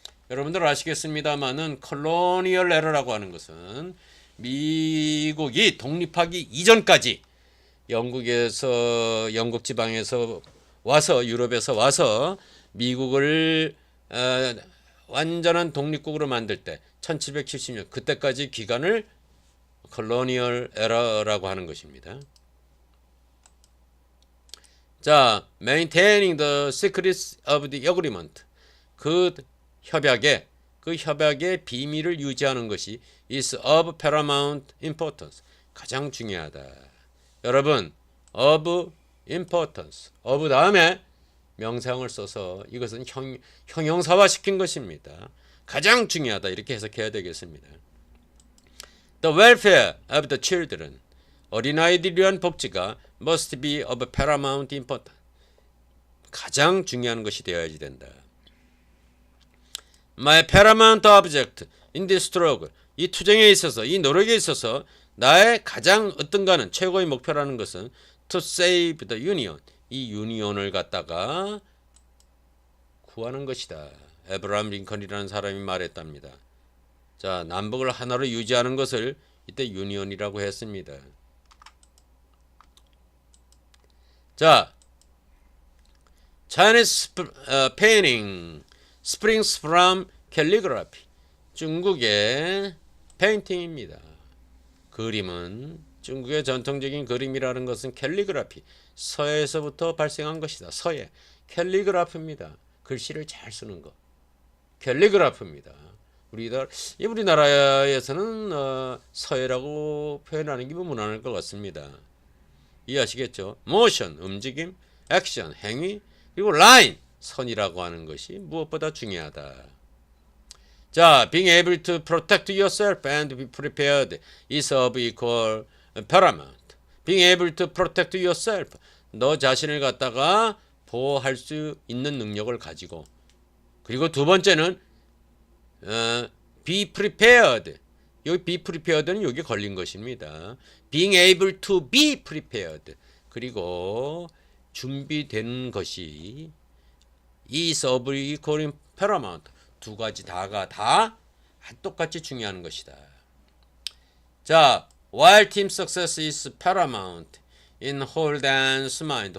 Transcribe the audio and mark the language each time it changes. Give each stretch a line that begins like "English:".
Korean: 여러분들 아시겠습니다만은 컬로니얼 에러라고 하는 것은 미국이 독립하기 이전까지 영국에서, 영국 지방에서 와서, 유럽에서 와서 미국을 완전한 독립국으로 만들 때 1770년 그때까지 기간을 컬로니얼 에러라고 하는 것입니다.
English: 자, maintaining the secrets of the agreement.
Korean: 그 협약의 비밀을 유지하는 것이
English: is of paramount importance.
Korean: 가장 중요하다.
English: 여러분, of importance.
Korean: of 다음에 명사형을 써서 이것은 형용사화 시킨 것입니다. 가장 중요하다. 이렇게 해석해야 되겠습니다.
English: The welfare of the children.
Korean: 어린아이들을 위한 복지가
English: must be of paramount importance.
Korean: 가장 중요한 것이 되어야지 된다.
English: My paramount object in this struggle.
Korean: 이 투쟁에 있어서, 이 노력에 있어서 나의 가장 어떤가는 최고의 목표라는 것은
English: to save the union.
Korean: 이 유니온을 갖다가 구하는 것이다. 에브라함 링컨이라는 사람이 말했답니다. 자, 남북을 하나로 유지하는 것을 이때 유니언이라고 했습니다.
English: 자, Chinese painting springs from calligraphy.
Korean: 중국의 페인팅입니다. 그림은 중국의 전통적인 그림이라는 것은 캘리그라피, 서예에서부터 발생한 것이다. 서예, 캘리그라프입니다. 글씨를 잘 쓰는 것, 캘리그라프입니다. 우리나라에서는 서예라고 표현하는 게 무난할 것 같습니다. 이해하시겠죠? 모션, 움직임, 액션, 행위, 그리고 라인, 선이라고 하는 것이 무엇보다 중요하다.
English: 자, being able to protect yourself and be prepared is of equal paramount. being able to protect yourself,
Korean: 너 자신을 갖다가 보호할 수 있는 능력을 가지고, 그리고 두 번째는 be prepared. 여기 be prepared는 여기 걸린 것입니다.
English: being able to be prepared.
Korean: 그리고 준비된 것이
English: is of equal paramount.
Korean: 두 가지 다가 다 똑같이 중요한 것이다.
English: 자, while team success is paramount in Holden's mind.